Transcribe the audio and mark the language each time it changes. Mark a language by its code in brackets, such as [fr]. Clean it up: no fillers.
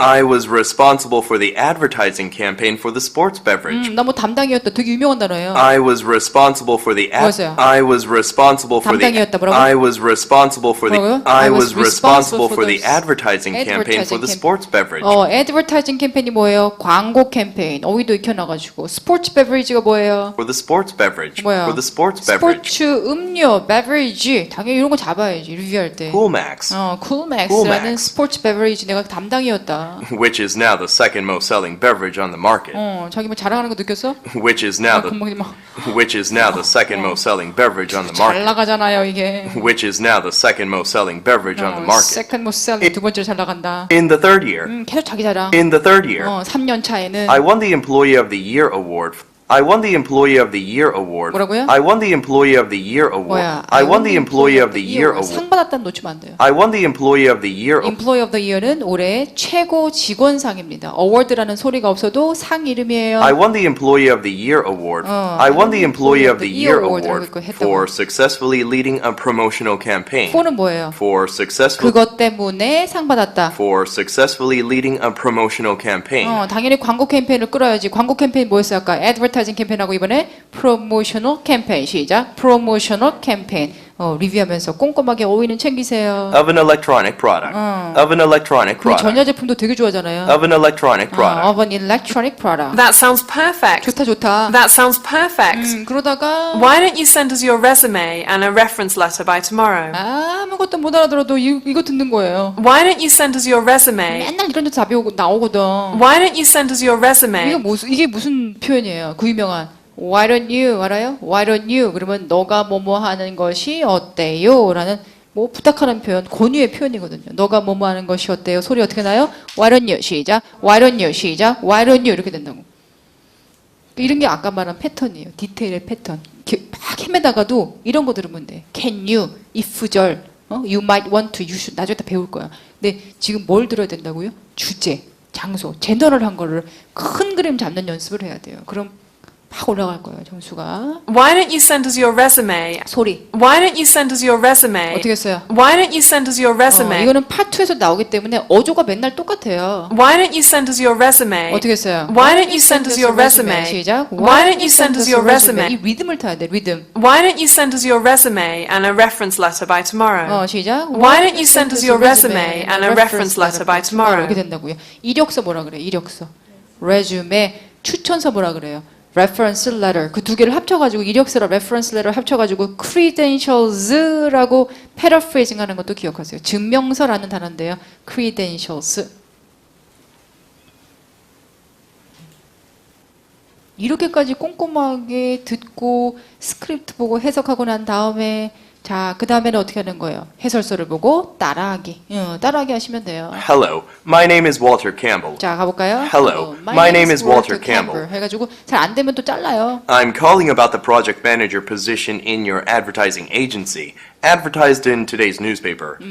[en] I was responsible for the advertising campaign for the sports beverage. [ko] 나 뭐 담당이었다. 되게 유명한 단어예요. [en] I was responsible for the [ko] 뭐였어요? [en] I was responsible for the [ko] 담당이었다. 뭐라고? [en] I was responsible for the [ko] 뭐라고요? [en] I was responsible for the the advertising campaign for the sports beverage. [ko] 애드버타이징 캠페인이 뭐예요? 광고 캠페인. 어휘도 익혀놔가지고. 스포츠 베버리지가 뭐예요? [en] For the sports beverage. [ko] 뭐야? [en] For the sports beverage. [ko] 스포츠 음료, 베버리지. 당연히 이런 거 잡아야지. 리뷰할 때. [en] Coolmax, [ko] 쿨맥스라는 [en] Coolmax. [ko] 스포츠 베버리지 내가 담당이었다. [en] which is now the second most selling beverage on the market. [ko] 자기 뭐 자랑하는 거 느꼈어? [en] Which is now the [ko] 금방 막 [en] which is now the second most selling beverage on the [ko] 잘 [en] market. [ko] 나가잖아요 이게. [en] Which is now the second most selling beverage on the market. [ko] 세컨드 모스 셀링 두 번째로 잘 나간다. [en] In the third year, [ko] 계속 자기 자랑. [en] in the third year, [ko] 3년 차에는 [en] I won the Employee of the Year award I won the Employee of the Year award. [ko] 뭐라고요? [en] I won the Employee of the Year award. [ko] 뭐야? [en] I won the Employee of the Year [ko] 상 [en] award. [ko] 받았다는 놓치면 안 돼요. [en] I won the Employee of the Year award. Employee of the Year [ko] 는 올해 최고 직원상입니다. award라는 소리가 없어도 상 이름이에요. [en] I won the Employee of the Year award. I won the Employee of the Year award for successfully leading a promotional campaign. [ko] for는 뭐예요? [en] For successful [ko] 그것 때문에 상 받았다. [en] for successfully leading a promotional campaign. [ko] 당연히 광고 캠페인을 끌어야지. 광고 캠페인 뭐였어요? 아까 advertising 캠페인하고 이번에 promotional 캠페인. 시작. promotional 캠페인. 리뷰하면서 꼼꼼하게 오이는 챙기세요. [en] Of an electronic product. Of an electronic [ko] 우리 [en] product. [ko] 전자제품도 되게 좋아하잖아요. [en] Of an electronic product. of an electronic product. That sounds perfect. [ko] 좋다 좋다. [en] That sounds perfect. [ko] 그러다가 [en] Why don't you send us your resume and a reference letter by tomorrow? [ko] 아무것도 못 알아들어도 이거 듣는 거예요. [en] Why don't you send us your resume? [ko] 맨날 이런 데 답이 나오거든. [en] Why don't you send us your resume? [ko] 이게 무슨 표현이에요? 그 유명한 [en] Why don't you [ko] 알아요? [en] Why don't you? [ko] 그러면 너가 뭐뭐 하는 것이 어때요? 라는 뭐 부탁하는 표현, 권유의 표현이거든요. 너가 뭐뭐 하는 것이 어때요? 소리 어떻게 나요? [en] Why don't you? [ko] 시작. Why don't you? 시작. Why don't you? 이렇게 된다고. 이런 게 아까 말한 패턴이에요. 디테일의 패턴. 막 헤매다가도 이런 거 들으면 돼. [en] Can you? if절. You might want to. You should. [ko] 나중에 다 배울 거야. 근데 지금 뭘 들어야 된다고요? 주제, 장소, 제너럴한 거를 큰 그림 잡는 연습을 해야 돼요. 그럼 막 올라갈 거예요, 점수가. [en] Why don't you send us your resume? [ko] 소리. [en] Why don't you send us your resume? [ko] 어떻게 했어요? [en] Why don't you send us your resume? [ko] 이거는 파트에서 나오기 때문에 어조가 맨날 똑같아요. [en] Why don't you send us your resume? [ko] 어떻게 했어요? [en] Why don't you send us your resume? [ko] 시작. [en] Why don't you send us your resume? [ko] 이 리듬을 타야 돼, 리듬. [en] Why don't you send us your resume and a reference letter by tomorrow? [ko] 시작. [en] Why don't you send us your resume and a reference letter by tomorrow? [ko] 이렇게 된다고요. 이력서 뭐라 그래요? 이력서. resume, 추천서 뭐라 그래요? reference letter. 그 두 개를 합쳐가지고 이력서랑 reference letter 합쳐가지고 credentials라고 paraphrasing 하는 것도 기억하세요. 증명서라는 단어인데요. credentials. 이렇게까지 꼼꼼하게 듣고 스크립트 보고 해석하고 난 다음에 자, 그 다음에는 어떻게 하는 거예요? 해설서를 보고 따라하기. 따라하기 하시면 돼요. [en] Hello, my name is Walter Campbell. [ko] 자, 가볼까요? [en] Hello, my name is Walter Campbell. [ko] 해가지고 잘 안 되면 또 잘라요. [en] I'm calling about the project manager position in your advertising agency, advertised in today's newspaper.